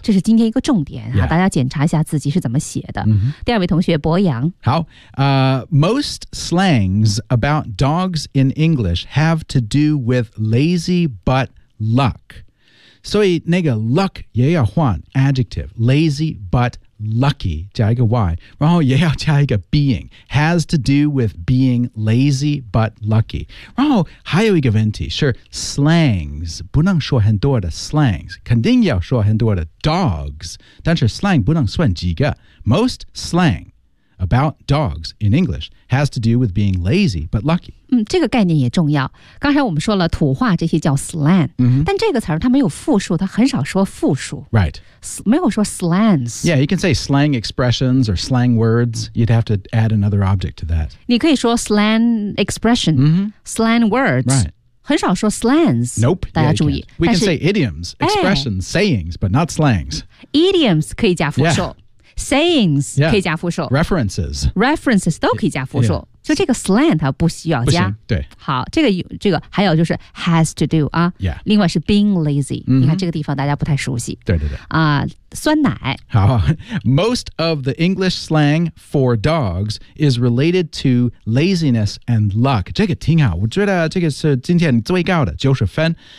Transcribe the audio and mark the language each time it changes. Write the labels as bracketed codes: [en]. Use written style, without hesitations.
[zh] 这是今天一个重点、大家检查一下自己是怎么写的。第二位同学博洋。好。 [en] Most slangs about dogs in English have to do with lazy but luck. [zh] 所以那个 luck 也要换 adjective. [en] Lazy but lucky [zh] 加一个 y. 然后也要加一个 being. [en] Has to do with being lazy but lucky. [zh] 然后还有一个问题是 slangs, 不能说很多的 slangs, 肯定要说很多的 dogs, 但是 slang 不能算几个。 [en] Most slang about dogs in English has to do with being lazy but lucky. [zh] 这个概念也重要。刚才我们说了土话这些叫 slang,、但这个词它没有复数它很少说复数。 [en] Right. [zh] 没有说 slangs. [en] Yeah, you can say slang expressions or slang words. You'd have to add another object to that. [zh] 你可以说 slang expression,、slang words. [en] Right. [zh] 很少说 slangs, [en] nope, [zh] 大家注意。 [en] We can say idioms, expressions,、sayings, but not slangs. [zh] Idioms 可以加复数、sayings 可以加复数、 [en] references. [zh] References 都可以加复数。就这个 slang 它不需要加。对。好这个还有就是 [en] has to do, [zh] 啊。 [en] Yeah. [zh] 另外是 being lazy,、你看这个地方大家不太熟悉。对对对。酸奶。好。 [en] Most of the English slang for dogs is related to laziness and luck. [zh] 这个挺好我觉得这个是今天最高的90分。